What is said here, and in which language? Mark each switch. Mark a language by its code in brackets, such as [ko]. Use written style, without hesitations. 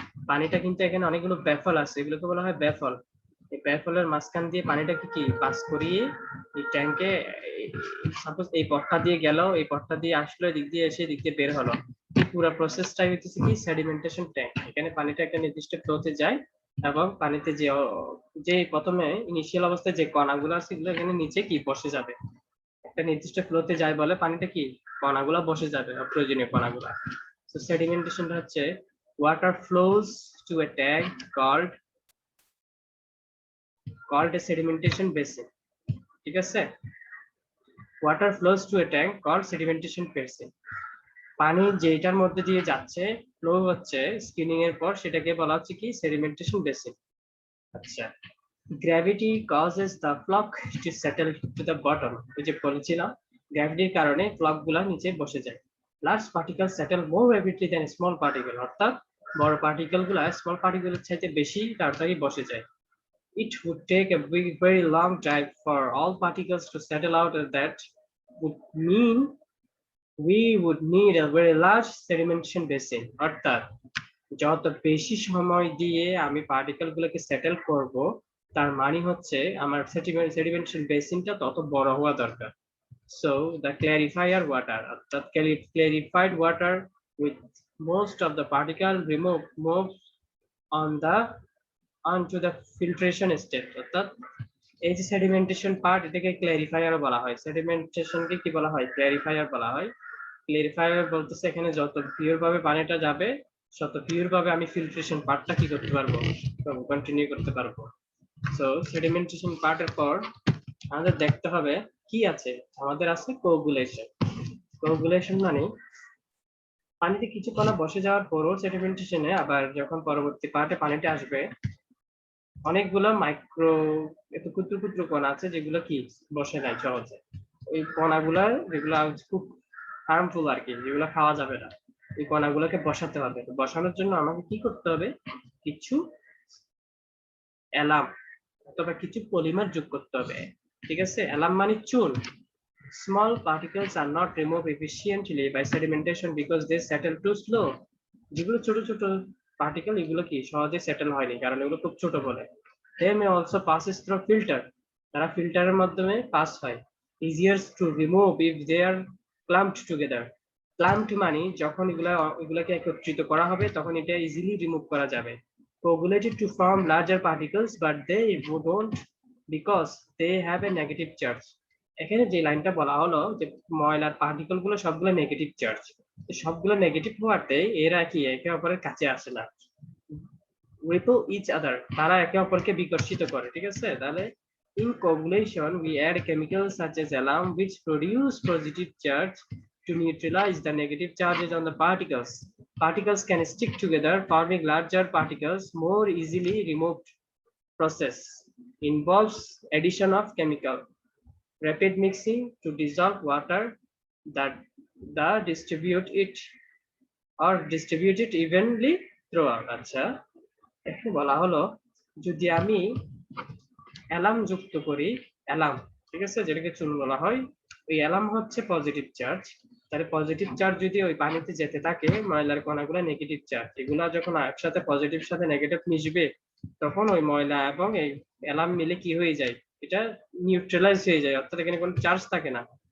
[bn] পানিটা কিন্তু এখানে অনেকগুলো ব্যাফল আছে, এগুলোকে বলা হয় ব্যাফল। এই ব্যাফলের মাঝখান দিয়ে পানিটাকে কি পাস করিয়ে এই ট্যাঙ্কে, সাপোজ এই পথটা দিয়ে গেল, এই পথটা দিয়ে আসলো, এদিক দিয়ে এসে এদিক দিয়ে বের হলো, এই পুরো প্রসেসটাই হচ্ছে কি সেডিমেন্টেশন ট্যাঙ্ক। এখানে পানিটা একটা নির্দিষ্ট ফ্লোতে যায় এবং পানিতে যে যে প্রথমে ইনিশিয়াল অবস্থায় যে কণাগুলো আছে এগুলো এখানে নিচে কি বসে যাবে, একটা নির্দিষ্ট ফ্লোতে যায় বলে পানিটা কি কণাগুলো বসে যাবে, অপ্রয়োজনীয় কণাগুলো। তো সেডিমেন্টেশনটা হচ্ছে [en] water flows to a tank called a sedimentation basin, ঠিক আছে? water flows to a tank called sedimentation basin। [bn] পানি যেটার মধ্যে দিয়ে যাচ্ছে, ফ্লো হচ্ছে স্কিনিং এর পর, সেটাকে বলা হচ্ছে কি সেডিমেন্টেশন বেসিন। [en] আচ্ছা, gravity causes the floc to settle to the bottom. [bn] ওই যে বলেছিলাম গ্র্যাভিটির কারণে ফ্লক গুলা নিচে বসে যায়। [en] large particle settle more rapidly than small particle, [bn] অর্থাৎ বড় পার্টিকেল গুলা স্মল পার্টিকেলের চাইতে বেশি তাড়াতাড়ি বসে যায়। [en] It would take a very long time for all particles to settle out, and that would mean we would need a very large sedimentation basin। [bn] অর্থাৎ যত বেশি সময় দিয়ে আমি পার্টিকেল গুলোকে সেটেল করব, তার মানে হচ্ছে আমার সেডিমেন্টেশন বেসিনটা তত বড় হওয়া দরকার। [en] So the clarifier water, অর্থাৎ clarified water with most of the particle moved onto the filtration step। [bn] অর্থাৎ এই যে সেডিমেন্টেশন পার্ট, এটাকে ক্ল্যারিফায়ার বলা হয়। সেডিমেন্টেশনকে কি বলা হয়, ক্ল্যারিফায়ার বলা হয়। ক্ল্যারিফায়ার বলতেছে এখানে যত পিওর ভাবে পানিটা যাবে তত পিওর ভাবে আমি ফিল্ট্রেশন পার্টটা কি করতে পারবো, কন্টিনিউ করতে পারবো। সো সেডিমেন্টেশন পার্টের পর আমাদের দেখতে হবে কি আছে, আমাদের আছে কোগুলেশন। কোগুলেশন মানে পানিতে কিছু কণা বসে যাওয়ার পরও সেডিমেন্টেশনে আবার যখন পরবর্তী পার্টে পানিটা আসবে, অনেকগুলো মাইক্রো এত ক্ষুদ্র ক্ষুদ্র কণা আছে যেগুলো কি বসে নাই সহজে। ওই কণাগুলা যেগুলো খুব হার্মফুল আর কি, যেগুলো খাওয়া যাবে না, এই কণাগুলোকে বসাতে হবে। বসানোর জন্য আমাকে কি করতে হবে, কিছু অ্যালাম অথবা কিছু পলিমার যোগ করতে হবে। ঠিক আছে, অ্যালাম মানে চুন। [en] Small particles are not removed efficiently by sedimentation because they settle too slow. [bn] যেগুলো ছোট ছোট পার্টিকেল এগুলো কি সহজে সেটেল হয়নি কারণ এগুলো খুব ছোট বলে। [en] They may also passes through filter. [bn] তারা ফিল্টারের মাধ্যমে পাস হয়। [en] Easier to remove if they are clumped together. [bn] Clumped মানে যখন এগুলাকে একত্রিত করা হবে তখন এটা ইজিলি রিমুভ করা যাবে। [en] Coagulated to form larger particles but they don't because they have a negative charge. [bn] এখানে যে লাইনটা বলা হলো যে ময়লার পার্টিকেল গুলো সবগুলো নেগেটিভ চার্জ, সবগুলো নেগেটিভ হওয়াতে এরা কি একে অপরের কাছে আসে না, [en] repel each other, [bn] তারা একে অপরকে বিকর্ষিত করে। [en] ঠিক আছে, তাহলে in coagulation we add chemicals such as alum which produce positive charge to neutralize the negative charges on the particles. Particles can stick together forming larger particles more easily removed. Process involves addition of chemical, rapid mixing to dissolve water that distribute it or distribute it evenly throughout. [bn] আচ্ছা, এখানে বলা হলো যদি আমি alarm যুক্ত করি, alarm, ঠিক আছে, যেটাকে চুন বলা হয়, ওই অ্যালাম হচ্ছে পজিটিভ চার্জ। তাহলে পজিটিভ চার্জ যদি ওই পানিতে যেতে থাকে, ময়লার কণাগুলো নেগেটিভ চার্জ, এগুলা যখন একসাথে পজিটিভ সাথে নেগেটিভ মিশবে তখন ওই ময়লা এবং এই অ্যালাম মিলে কি হয়ে যায়, এটা নিউট্রালাইজ হয়ে যায়, অর্থাৎ এখানে কোনো চার্জ থাকে না।